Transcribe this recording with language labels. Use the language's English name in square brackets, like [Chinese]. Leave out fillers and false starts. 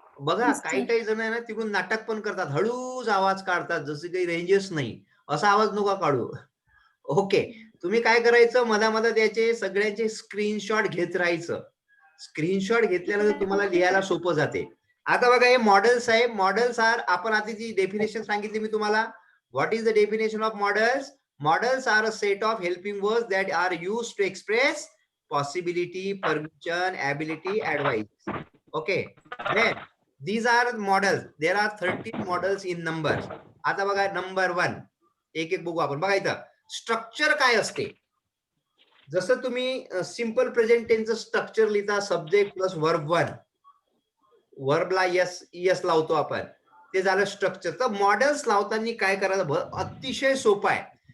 [Marathi] बघा, काही काही जण आहे ना, तिकडून नाटक पण करतात, हळूच आवाज काढतात, जसं काही रेंजेस नाही, असा आवाज नका काढू. ओके, तुम्ही काय करायचं, मधामधात याचे सगळ्यांचे स्क्रीनशॉट घेत राहायचं. स्क्रीनशॉट घेतल्यानंतर तुम्हाला लिहायला सोपं जाते. आता बघा, हे मॉडेल्स आहे. [English] models are, [Marathi] आपण आधी जी डेफिनेशन सांगितली मी तुम्हाला, [English] What is the definition of models? Models are a set of helping words that are used to express possibility, permission, ability, advice. Okay. Then these are models. There are 13 models in numbers. [Marathi] आता बघा, number 1, एक एक बघू आपण. बघा इथं structure काय असते. जसं तुम्ही सिंपल प्रेझेंट टेन्सचं स्ट्रक्चर लिहिता, सब्जेक्ट प्लस वर्ब 1, वर्बला यस लावतो आपण, ते झालं स्ट्रक्चर. तर मॉडेल्स लावताना काय करायचं, अतिशय सोपं आहे.